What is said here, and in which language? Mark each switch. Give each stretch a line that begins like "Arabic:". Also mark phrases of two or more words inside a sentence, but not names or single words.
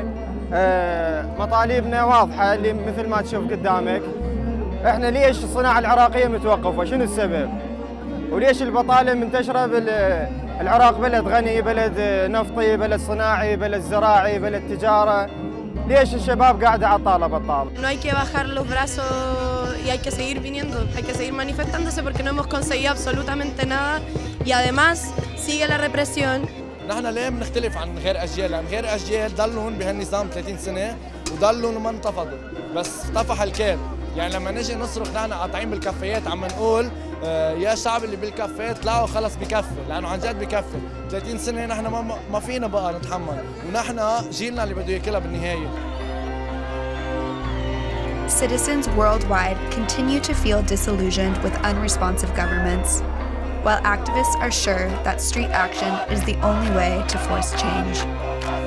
Arabic: مطالبنا واضحة اللي مثل ما تشوف قدامك. احنا ليش الصناعة العراقية متوقفة؟ شنو السبب؟ وليش البطالة منتشرة بالعراق؟ بلد غني، بلد نفطي، بلد صناعي، بلد زراعي، بلد تجارة. ليش الشباب قاعدة عطالة بطالة؟
Spanish: No hay que bajar los brazos y hay que seguir viniendo, hay que seguir manifestándose porque no hemos conseguido absolutamente nada y además sigue la represión.
Arabic: نحن ليه بنختلف عن غير أجيال؟ لأن غير أجيال ضلهم بهالنظام 30 سنة وضلهم وما انتفضوا، بس طفح الكيل. يعني لما نجي نصرخ نحن قاطعين بالكفايات عم نقول يا شعب اللي بالكفايات طلعوا خلص بكفي، لأنه عن جد بكفي. 30 سنة نحن ما فينا بقى نتحمل، ونحن جيلنا اللي بده ياكلها بالنهاية.
English: Citizens worldwide continue to feel disillusioned with unresponsive governments, while activists are sure that street action is the only way to force change.